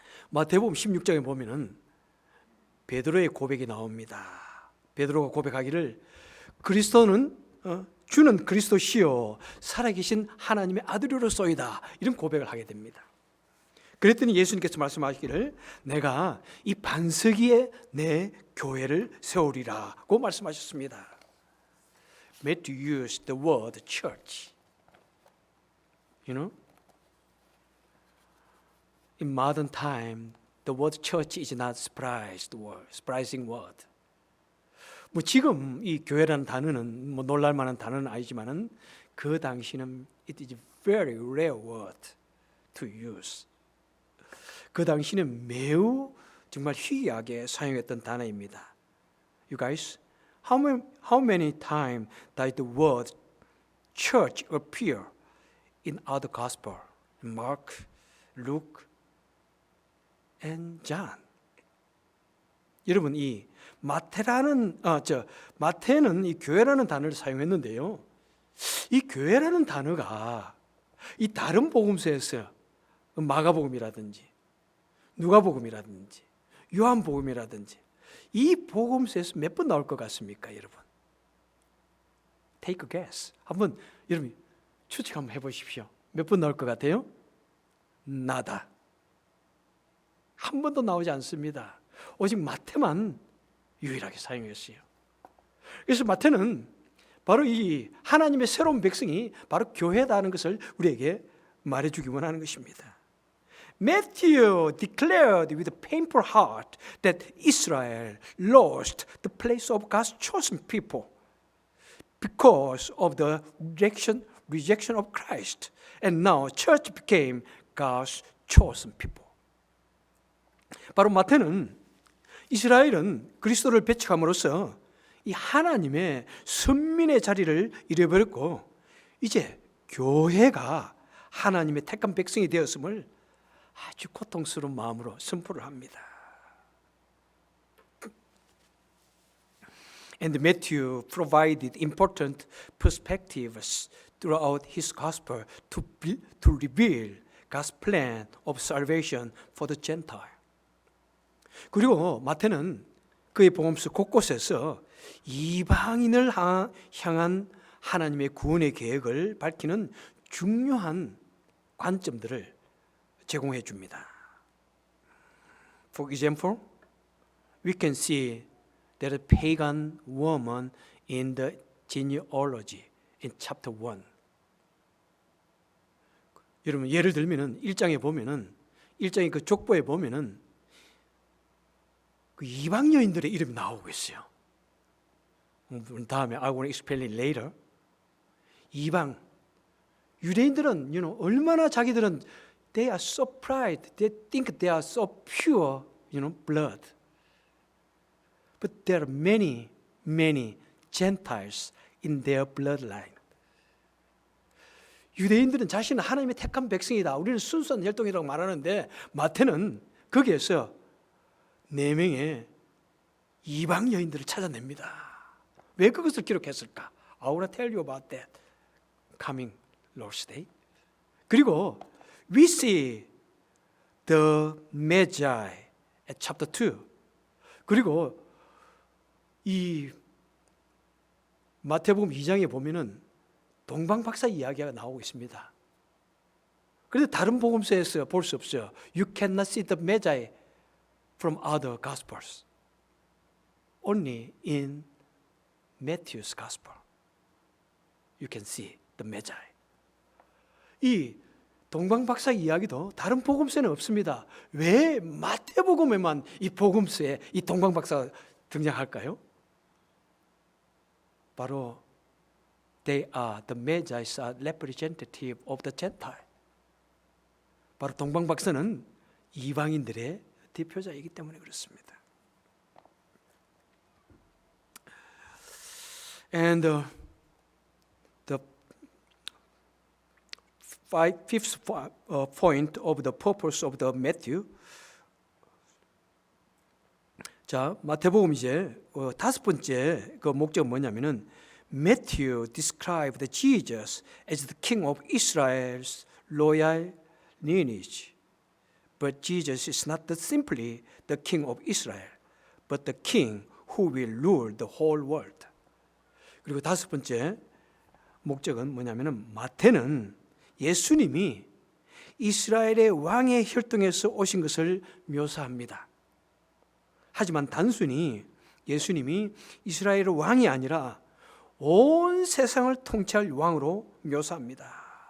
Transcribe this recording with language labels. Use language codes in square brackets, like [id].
[ko] 마태복음 16장에 보면은 베드로의 고백이 나옵니다. 베드로가 고백하기를 그리스도는 주는 그리스도시요 살아계신 하나님의 아들이로소이다. 이런 고백을 하게 됩니다. 그랬더니 예수님께서 말씀하시기를 내가 이 반석 위에 내 교회를 세우리라고 말씀하셨습니다. [en] Matthew used the word church. You know? In modern time, the word church is not surprising word. [ko] 뭐 지금 이 교회라는 단어는 뭐 놀랄 만한 단어는 아니지만은 그 당시는 [en] it is very rare word to use. [ko] 그 당시는 매우 정말 희귀하게 사용했던 단어입니다. [en] You guys, how many times does the word church appear in other gospel? Mark, Luke, and John. [ko] 여러분 이 마태는 이 교회라는 단어를 사용했는데요. 이 교회라는 단어가 이 다른 복음서에서 마가복음이라든지 누가복음이라든지 요한복음이라든지 이 복음서에서 몇 번 나올 것 같습니까, 여러분? [en] Take a guess. [ko] 한번 여러분 추측 한번 해보십시오. 몇 번 나올 것 같아요? 나다. 한 번도 나오지 않습니다. 오직 마태만 유일하게 사용했어요. 그래서 마태는 바로 이 하나님의 새로운 백성이 바로 교회다는 것을 우리에게 말해주기 원하는 것입니다. [en] Matthew declared with a painful heart that Israel lost the place of God's chosen people because of the rejection of Christ, and now church became God's chosen people. [ko] 바로 마태는 이스라엘은 그리스도를 배척함으로써 이 하나님의 선민의 자리를 잃어버렸고 이제 교회가 하나님의 택한 백성이 되었음을 아주 고통스러운 마음으로 선포를 합니다. [en] And Matthew provided important perspectives throughout his gospel to reveal God's plan of salvation for the Gentile. [ko] 그리고 마태는 그의 복음서 곳곳에서 이방인을 향한 하나님의 구원의 계획을 밝히는 중요한 관점들을 제공해 줍니다. [en] For example, we can see that a pagan woman in the genealogy in chapter 1. [ko] 여러분 예를 들면은 1장에 보면은 1장의 그 족보에 보면은 그 이방 여인들의 이름이 나오고 있어요. 다음에 [en] I will explain it later. [ko] 이방 유대인들은 얼마나 자기들은 [en] they are so proud, they think they are so pure, blood. But there are many, many Gentiles in their bloodline. [ko] 유대인들은 자신은 하나님의 택한 백성이다. 우리는 순수한 혈통이라고 말하는데 마태는 거기에서 4명의 이방 여인들을 찾아냅니다. 왜 그것을 기록했을까? [en] I will tell you about that coming Lord's Day. [ko] 그리고 [en] we see the Magi at chapter 2. [ko] 그리고 이 마태복음 2장에 보면은 동방박사 이야기가 나오고 있습니다. 그런데 다른 복음서에서 볼 수 없어요. [en] You cannot see the Magi from other Gospels. Only in Matthew's Gospel you can see the Magi. [ko] 이 동방박사 이야기도 다른 복음서에는 없습니다. 왜 마태복음에만 이 복음서에 이 동방박사가 등장할까요? 바로 [en] they are the Magi's representative of the Gentile. [ko] 바로 동방박사는 이방인들의 대표자이기 때문에 그렇습니다. [en] And the fifth point of the purpose of the Matthew. [ko] 자, 마태복음 이제 5번째 그 목적은 뭐냐면은 [en] Matthew described Jesus as the king of Israel's royal lineage. But Jesus is not simply the king of Israel, but the king who will rule the whole world. [ko] 그리고 5번째 목적은 뭐냐면은 마태는 예수님이 이스라엘의 왕의 혈통에서 오신 것을 묘사합니다. 하지만 단순히 예수님이 이스라엘의 왕이 아니라 온 세상을 통치할 왕으로 묘사합니다.